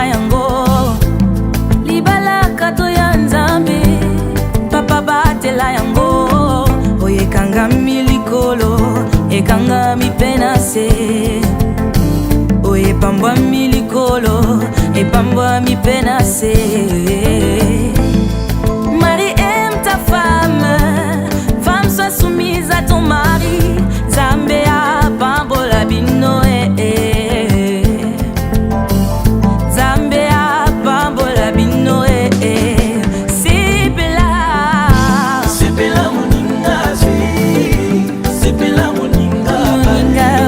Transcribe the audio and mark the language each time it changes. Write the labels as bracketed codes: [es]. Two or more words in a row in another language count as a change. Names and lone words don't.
[ln] yango libala kado ya nzambe papa batela yango oyekanga milikolo ekanga mipena se oyepambwa milikolo epambwa mipena se. [fr] Marie aime ta femme, femme sois soumise à ton mari. [ln] Zambia pambola bino Zambia pambola bino Sipela moninga zwi Sipela moninga